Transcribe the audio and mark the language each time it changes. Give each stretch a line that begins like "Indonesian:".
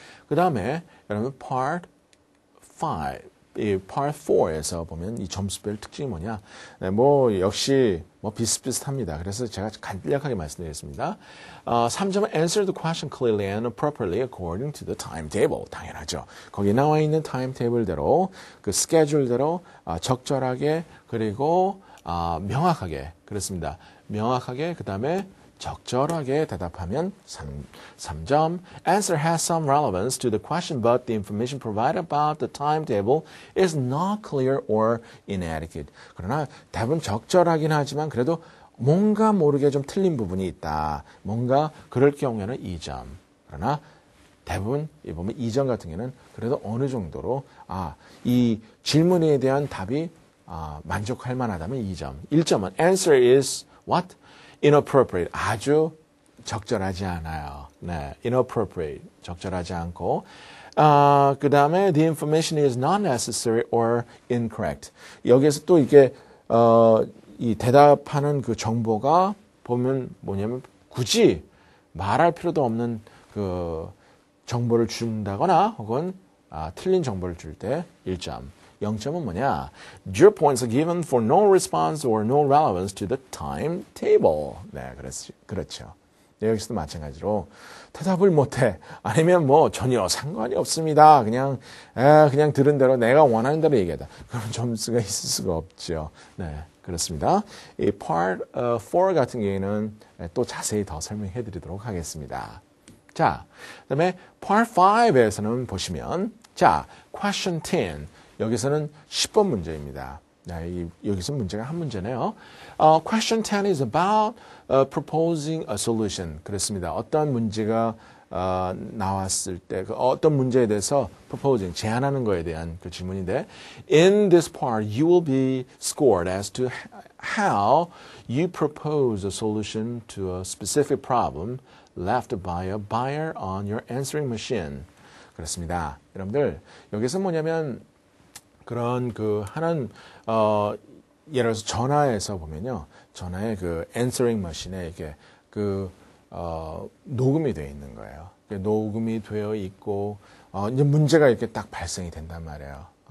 Korean: 그 다음에 여러분 part 5, 이 part 4에서 보면 이 점수별 특징이 뭐냐? 네, 뭐 역시 뭐 비슷비슷합니다. 그래서 제가 간략하게 말씀드리겠습니다. 3점은
English: answer the question clearly and appropriately according to the timetable.
Korean: 당연하죠. 거기 나와 있는 타임테이블대로 그 스케줄대로 적절하게 그리고 명확하게 그렇습니다. 명확하게 그 다음에 적절하게 대답하면 3점.
English: Answer has some relevance to the question, but the information provided about the timetable is not clear or inadequate.
Korean: 그러나 답은 적절하긴 하지만 그래도 뭔가 모르게 좀 틀린 부분이 있다. 뭔가 그럴 경우에는 2점. 그러나 대부분 보면 2점 같은 경우는 그래도 어느 정도로 이 질문에 대한 답이 만족할 만하다면 2점. 1점은
English: answer is what?
Korean: inappropriate. 아주 적절하지 않아요.
English: 네, inappropriate.
Korean: 적절하지 않고. 그 다음에
English: the information is not necessary or incorrect.
Korean: 여기에서 또 이게, 이 대답하는 그 정보가 보면 뭐냐면 굳이 말할 필요도 없는 그 정보를 준다거나 혹은 틀린 정보를 줄 때 1점. 0점은 뭐냐?
English: Your points are given for no response or no relevance to the timetable.
Korean: 네, 그렇죠. 네, 여기서도 마찬가지로 대답을 못해. 아니면 뭐 전혀 상관이 없습니다. 그냥 들은 대로 내가 원하는 대로 얘기하다. 그럼 점수가 있을 수가 없죠. 네, 그렇습니다. 이 part 4 같은 경우에는 또 자세히 더 설명해 드리도록 하겠습니다. 자, 그다음에 part 5에서는 보시면 자, question 10. 여기서는 10번 문제입니다. 여기서 문제가 한 문제네요.
English: Question 10 is about proposing a solution.
Korean: 그렇습니다. 어떤 문제가 나왔을 때 어떤 문제에 대해서 proposing, 제안하는 거에 대한 그 질문인데
English: In this part, you will be scored as to how you propose a solution to a specific problem left by a buyer on your answering machine.
Korean: 그렇습니다. 여러분들, 여기서 뭐냐면 그런 그 하는 예를 들어서 전화에서 보면요, 전화의 그 answering machine에 이게 그 녹음이 되어 있는 거예요. 녹음이 되어 있고 이제 문제가 이렇게 딱 발생이 된단 말이에요.